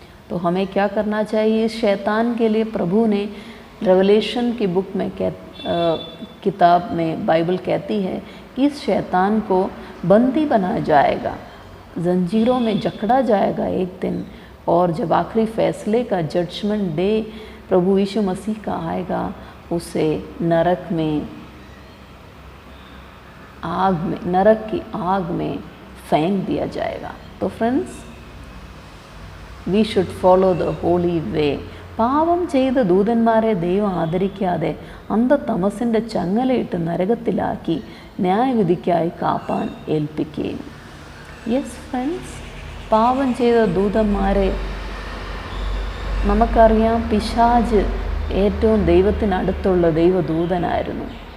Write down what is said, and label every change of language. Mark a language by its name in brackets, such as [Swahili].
[Hindi] तो हमें क्या करना चाहिए? इस शैतान के लिए प्रभु ने रेवलेशन की बुक में किताब में बाइबल कहती है कि इस शैतान को बंदी बनाया जाएगा, जंजीरों में जकड़ा जाएगा एक दिन, और जब आखिरी फैसले का जजमेंट डे प्रभु यीशु मसीह का आएगा उसे नरक की आग में फेंक दिया जाएगा। तो friends, [English] we should follow the holy way. [Malayalam] പാവം ചെയ്ത ദൂതന്മാരെ ദൈവം ആദരിക്കാതെ അന്ധതമസിൻ്റെ ചങ്ങലയിട്ട് നരകത്തിലാക്കി ന്യായവിധിക്കായി കാപ്പാൻ ഏൽപ്പിക്കുകയും. [English] yes friends, [Malayalam] പാവം ചെയ്ത ദൂതന്മാരെ നമുക്കറിയാം, പിശാച് ഏറ്റവും ദൈവത്തിനടുത്തുള്ള ദൈവദൂതനായിരുന്നു.